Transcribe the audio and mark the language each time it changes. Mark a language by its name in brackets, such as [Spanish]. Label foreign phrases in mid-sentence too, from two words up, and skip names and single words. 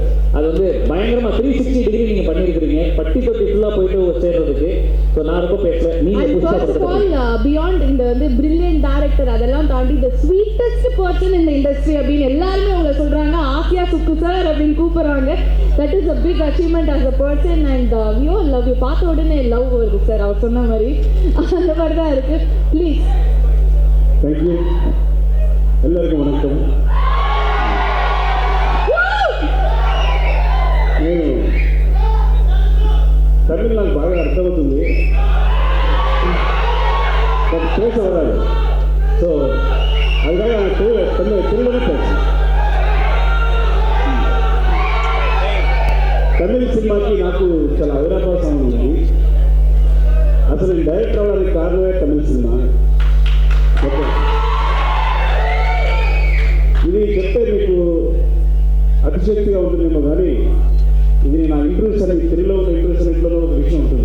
[Tamil] அது வந்து பயங்கரமாக 360 டிகிரி நீங்கள் பண்ணியிருக்கிறீங்க, பட்டி தொட்டி ஃபுல்லாக போயிட்டு சேர்றதுக்கு. ஸோ நான் ரொம்ப பேசுகிறேன். நீங்கள் பியாண்ட் இந்த வந்து [English] brilliant director [Tamil] அதெல்லாம் தாண்டி [English] the sweetest person [Tamil] இந்த இண்டஸ்ட்ரி அப்படின்னு எல்லாருமே உங்களை சொல்கிறாங்க. ஆசியா சுக்கு சார் அப்படின்னு கூப்பிடுறாங்க. [English] That is a big achievement as a person. And we all love you. [Tamil] பார்த்த உடனே லவ் வருது சார், அவர் சொன்ன மாதிரி. அந்த மாதிரி தான் இருக்கு. ப்ளீஸ். தேங்க்யூ. எல்லாருக்கும் வணக்கம். [Telugu] నేను తమిళ నాకు బాగా అర్థమవుతుంది, బట్ [Tamil] பேச வராது. సో அதுக்காக நான் తెలుగులో பேசுகிறேன். [Telugu] తమిళ సినిమాకి నాకు చాలా అవినాభాసం ఉంది. అసలు నేను డైరెక్టర్ అవ్వడానికి కారణమే తమిళ సినిమా. ఓకే, ఇది చెప్తే మీకు అతిశక్తిగా ఉంటుందేమో కానీ ఇది నా ఇంటర్వ్యూస్ అని తెలుగులో ఉన్న ఇంటర్వ్యూస్ అన్నింటిలో ఒక విషయం ఉంటుంది.